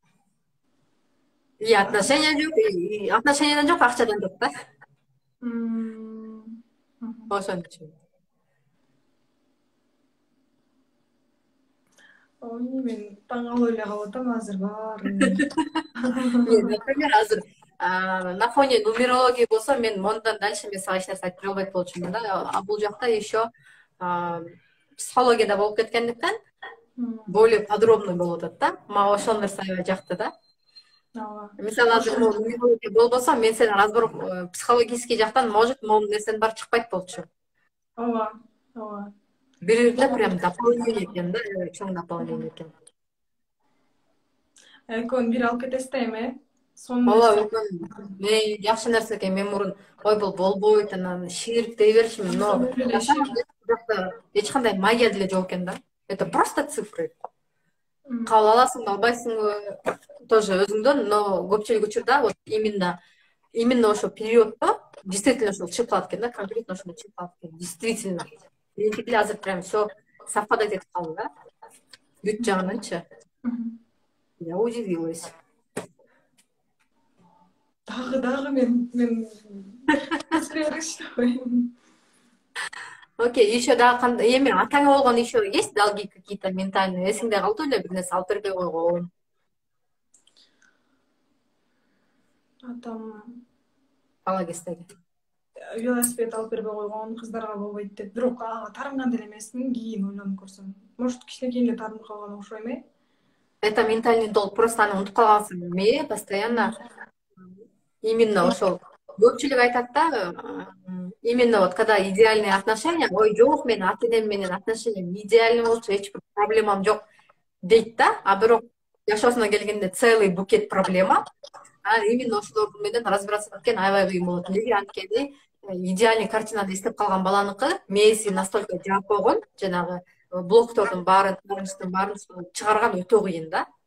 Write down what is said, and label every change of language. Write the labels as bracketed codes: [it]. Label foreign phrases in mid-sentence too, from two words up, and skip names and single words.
[ky] И отношения жок, и отношениядан жок, акчадан жок да. Ошон үчүн. Ой, мен таң алып эле калып атам азыр баарын. Например, азыр [ru] на фоне нумерологии [ky] болсо, мен мондан дальше мен сага эч нерсе айтпай албайт болчумун да. А бул жакта еще психологияда болуп кеткендиктен [ru] более подробный [ky] болуп атат да. Мага ошол нерсе аябай жакты да. Мисалы азыр нумерология болбосо, мен сени разбор психологический жактан, может, могул нерсенин баары чыкпайт болчу. Ооба. Бир-бирine прям дополнение экен да, чоң дополнение экен. Экөөнү бир алып кетесиз да эми. Ооба, жакшы нерсе экен. Мен мурун ой бул болбойт, анан ширк дей берчүмүн, но эч кандай магия деле жок экен да. [ru] Это просто цифры. [ky] Кабыл аласыңбы, албайсыңбы, тоже өзүңдөн, но көпчүлүк учурда [ru] вот именно [ky] ошо периоддо действительно ошол чыгып калат экен да, конкретно ошондо чыгып калат экен. Действительно. Меники деле азыр [ru] прям все [ky] совпадать этип калды да. Бүт жагынанчы. [ru] Я удивилась. [ky] Дагы мен [ru] Окей, еще [ky] дагы эми атаңа болгон [ru] еще есть долги какие-то ментальные? [ky] Эсиңде калды эле бир нерсе алып бербей койгон? Атам Бала кездеги. велосипед алып бербей койгон, кыздарга болбойт деп. Бирок таарынган деле эмесмин, кийин ойлонуп көрсөм. Может, кичинекейинде таарынып калган окшойм э? [ru] Это ментальный долг, просто [ky] аны унутуп калгансың. Мен постоянно именно ошол көпчүлүк айтат да, [ru] именно вот когда идеальные отношения, [ky] ой жок, менин ата энем менен отношениям идеальный болчу, эч бир проблемам жок дейт да, а бирок жашоосуна келгенде [ru] целый букет [ky] проблема. Именно ошолор менен разбираться эткен аябай кыйын болот. Неге? Анткени идеальный картинаны эстеп калган баланыкы мээси настолько жаап койгон, жанагы блоктордун баарын, чыгарган өтө кыйын да.